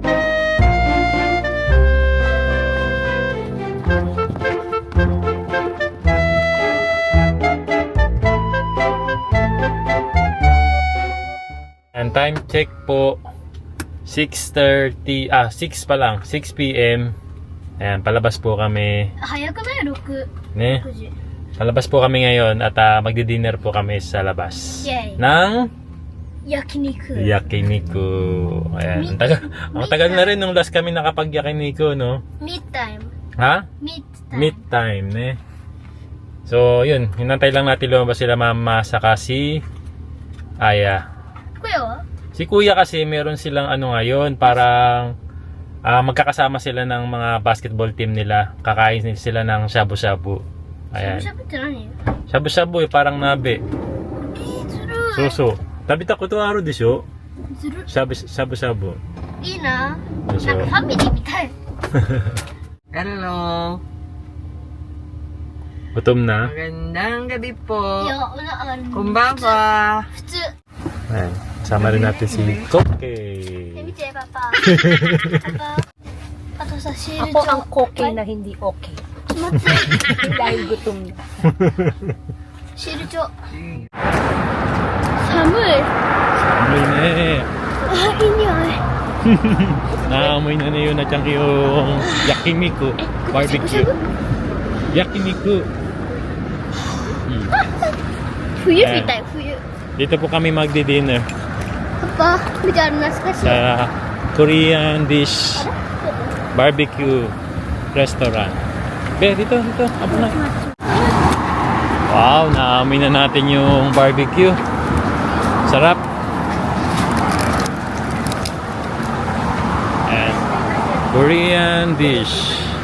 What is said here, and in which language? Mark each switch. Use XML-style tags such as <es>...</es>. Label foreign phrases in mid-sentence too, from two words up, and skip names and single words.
<en>And time check po 6:30, 6</en> <tl>pa lang,</tl> <en>6 p.m.</en> <tl>Ayan, palabas po kami.</tl> <ja>早くない？6 Ne? 時。</ja> <tl>Sa labas po kami ngayon at magdi-dinner po kami sa labas. Yay. Ng Yakiniku. yakiniku. Ayan. Ang tagal na rin nung last kami nakapag-yakiniku, no?</tl> <en>Meat time. Ha? Meat time. Meet time, ne? So,</en> <tl>yun. Hinantay lang natin lumabas sila mama saka si Aya. Kuya wa? Si kuya kasi meron silang ano ngayon, parang magkakasama sila ng mga basketball team nila. Kakain sila ng shabu-shabu. Ayan.</tl> <ja>Shabu-shabu って何?</ja> <tl>Shabu-shabu parang nabe.</tl> <ja>そうそう。食べたことあるでしょ？ずる shabu-shabu. いいな。でしょ？なんかファミリーみたい。</ja> <en>Hello.</en> <tl>Gutom na? Magandang gabi</tl> <ja>い</ja> <tl>po.</tl> <ja>や、なあの</ja> <tl>Kumbaba.</tl> <ja>普通。</ja> <tl>Ayan. Sama rin natin si Koke.</tl> <ja>見て、パパ。パパ。あとさ、シール</ja> <tl>Ako ang koke na hindi okay.</tl> <ja>待って。</ja> <tl>Dahil gutom na.</tl> <ja>シール帳。寒い。</ja> <tl>Amoy na eh.</tl> <ja>あ、いい匂い。</ja> <tl>Naamoy na yun na tiyang yung yakiniku.</tl> <en>Barbecue. Yakiniku.</en> <ja>冬みたい、冬。</ja> <tl>Dito po kami magdi-dinner</tl> <ja>パパ、見てある懐かしい。</ja> <tl>sa</tl> <en>Korean dish barbecue restaurant.</en> <tl>Be, dito. Abo na. Wow, naamoy na natin yung barbecue. Sarap.</tl> <en>And Korean dish.</en>